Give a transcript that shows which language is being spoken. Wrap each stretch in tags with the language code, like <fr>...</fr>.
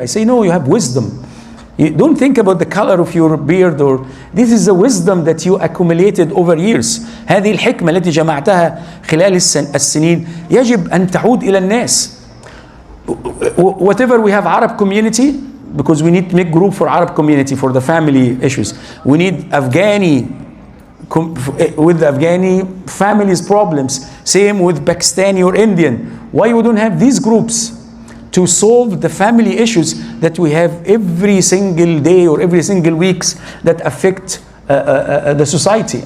<en>I say, no, you have wisdom. You don't think about the color of your beard, or this is the wisdom that you accumulated over years.</en> <ar>هذه الحكمة التي جمعتها خلال السنين يجب أن تعود إلى الناس.</ar> <en>Whatever we have Arab community, because we need to make group for Arab community for the family issues. We need Afghani with the Afghani families problems. Same with Pakistani or Indian. Why we don't have these groups to solve the family issues that we have every single day or every single weeks that affect the society?</en>